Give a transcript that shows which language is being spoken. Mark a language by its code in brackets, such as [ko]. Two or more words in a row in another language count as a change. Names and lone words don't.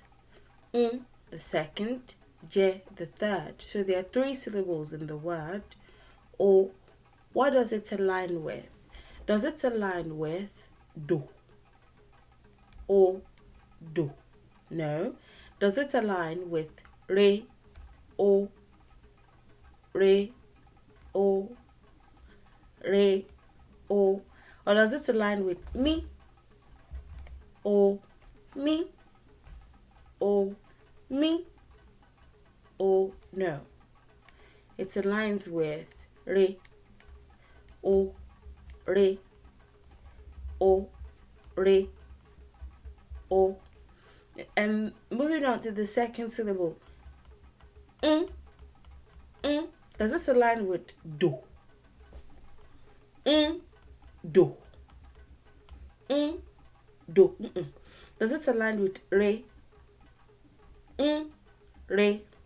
[en] The second. Je, the third. So there are 3 syllables in the word. O, what does it align with? Does it align with do? O, do? No. Does it align with re, o, re, o, re, o? Or does it align with me, o, me, o, me, o? No. It aligns with re, o, re, o, re, o. And moving on to the second syllable, does this align with do? Do. Do. Does this align with re? Re.